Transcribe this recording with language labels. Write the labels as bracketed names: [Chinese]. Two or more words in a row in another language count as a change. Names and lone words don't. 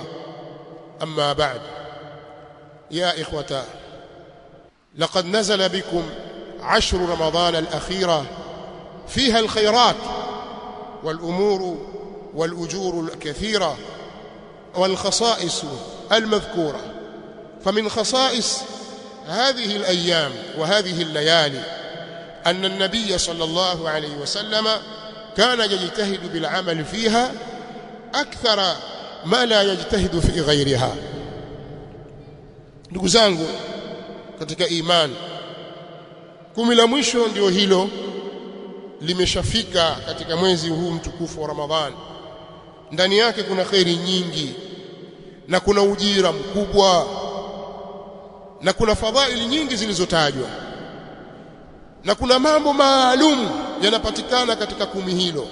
[Arabic] أما بعد، يا إخوة، لقد نزل بكم عشر رمضان الأخيرة فيها الخيرات والأمور والأجور الكثيرة والخصائص المذكورة. فمن خصائص هذه الأيام وهذه الليالي أن النبي صلى الله عليه وسلم كان يجتهد بالعمل فيها أكثر ما لا يجتهد في غيرها. [Swahili] ndugu zangu katika imani, kumi la mwisho ndio hilo limeshafika katika mwezi huu mtukufu wa Ramadhani. Ndani yake kuna khairi nyingi na kuna ujira mkubwa na kuna fadhaili nyingi zilizotajwa na kuna mambo maalum yanapatikana katika kumi hilo.